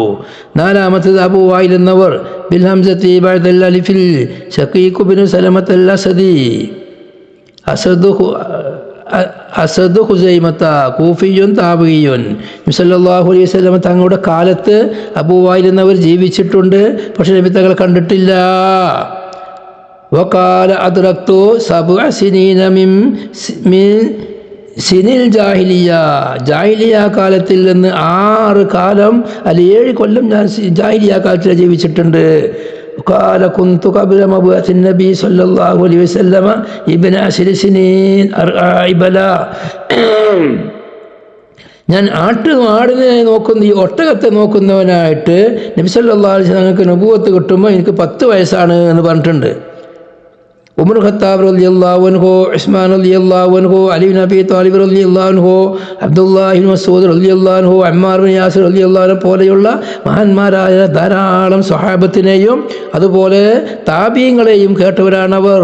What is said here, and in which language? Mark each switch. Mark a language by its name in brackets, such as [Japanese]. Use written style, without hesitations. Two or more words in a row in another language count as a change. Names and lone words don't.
[Malayalam] നാലാമത്തേത് അബൂ വായിൽ എന്നവർ [Arabic] بالهمزة بعد الألف [Malayalam] ശഖീഖ് ബിൻ സലമത്ത് അൽ അസദി, അസദ് ഹുസൈമത്ത [Arabic] كوفي تابعي [Malayalam] നബി [Arabic] صلى الله عليه وسلم [Malayalam] തങ്ങളുടെ കാലത്ത് അബൂ വായിൽ എന്നവർ ജീവിച്ചിട്ടുണ്ട്, പക്ഷെ നബി തങ്ങൾ കണ്ടിട്ടില്ല. [Arabic] وقال أدركت سبع سنين من سني الجاهلية [Malayalam] കാലത്തിൽ നിന്ന് 6 കാലം അല്ലെങ്കിൽ 7 കൊല്ലം ഞാൻ ജാഹിലിയ കാലത്തിൽ ജീവിച്ചിട്ടുണ്ട്. [Arabic] قال كنت قبل مبعث النبي صلى الله عليه وسلم ابن 10 سنين أرعى بلا [Malayalam] ഞാൻ ആടിനെ നോക്കുന്ന ഈ ഒട്ടകത്തെ നോക്കുന്നവനായിട്ട് നബി [Arabic] صلى الله عليه وسلم [Malayalam] നബുവത്ത് കിട്ടുമ്പോൾ എനിക്ക് 10 വയസ്സാണ് എന്ന് പറഞ്ഞിട്ടുണ്ട്. ഉമർ ഖത്താബ് [Arabic] رضي الله عنه, [Malayalam] ഉസ്മാൻ [Arabic] رضي الله عنه, [Malayalam] അലി ഇബ്നു അബീ ത്വാലിബ് [Arabic] رضي الله عنه, [Malayalam] അബ്ദുല്ലാഹി ഇബ്നു മസ്ഊദ് [Arabic] رضي الله عنه, [Malayalam] അമ്മാർ ഇബ്നു യാസിർ [Arabic] رضي الله عنه [Malayalam] പോലെയുള്ള മഹാന്മാരായ ധാരാളം സ്വഹാബത്തിനെയും അതുപോലെ താബീങ്ങളെയും കേട്ടവരാണവർ.